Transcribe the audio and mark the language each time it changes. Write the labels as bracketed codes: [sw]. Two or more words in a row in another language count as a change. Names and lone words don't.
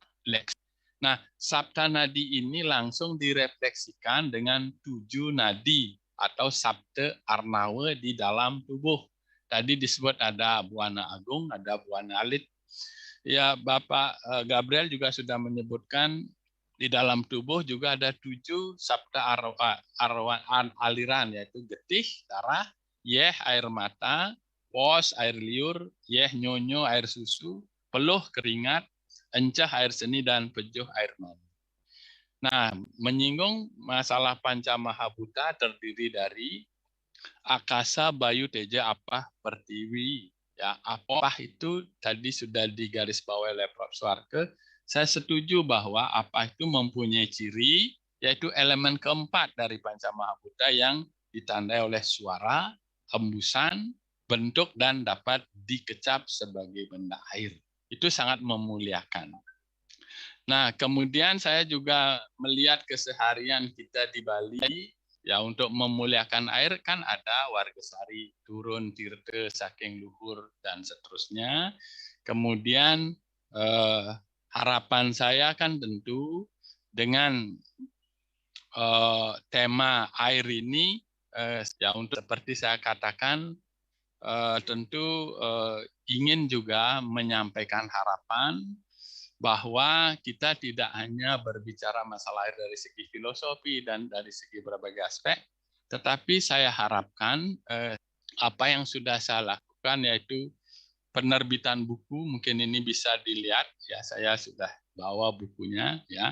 [id] Nah, Sapta Nadi ini langsung direfleksikan dengan 7 nadi atau Sapta Arnawa di dalam tubuh. Tadi disebut ada Buana Agung, ada Buana Alit. Ya, Bapak Gabriel juga sudah menyebutkan di dalam tubuh juga ada 7 Sapta aliran, yaitu getih, darah, yeh, air mata, pos, air liur, yeh, nyonyo, air susu, peluh, keringat, encah, air seni, dan pejuh, air mani. Nah, menyinggung masalah Panca Mahabhuta terdiri dari Akasa, Bayu, Teja, Apah, Pertiwi. Ya, Apah itu tadi sudah digarisbawahi oleh Prof. Suarke. Saya setuju bahwa Apah itu mempunyai ciri, yaitu elemen keempat dari Panca Mahabhuta yang ditandai oleh suara, hembusan, bentuk, dan dapat dikecap sebagai benda air. Itu sangat memuliakan. Nah, kemudian saya juga melihat keseharian kita di Bali, ya untuk memuliakan air kan ada Wargesari, [ban] turun tirte saking luhur, [id] dan seterusnya. Kemudian harapan saya kan tentu dengan tema air ini, ya untuk seperti saya katakan, tentu ingin juga menyampaikan harapan bahwa kita tidak hanya berbicara masalah air dari segi filosofi dan dari segi berbagai aspek, tetapi saya harapkan apa yang sudah saya lakukan, yaitu penerbitan buku, mungkin ini bisa dilihat, ya saya sudah bawa bukunya, ya.